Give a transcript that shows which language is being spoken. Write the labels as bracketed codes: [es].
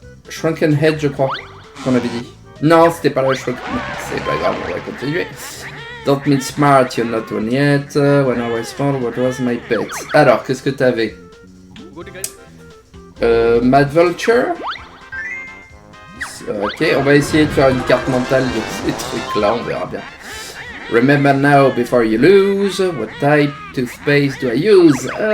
[fr] Shrunken Head, je crois qu'on avait dit. Non, c'était pas la Shrunken Head. C'est pas grave, on va continuer. [en] Don't meet smart, you're not one yet. When I was small, what was my pet? [fr] Alors, qu'est-ce que t'avais? Mad Vulture. Ok, on va essayer de faire une carte mentale de ces trucs-là, on verra bien. [en] Remember now before you lose. What type toothpaste do I use?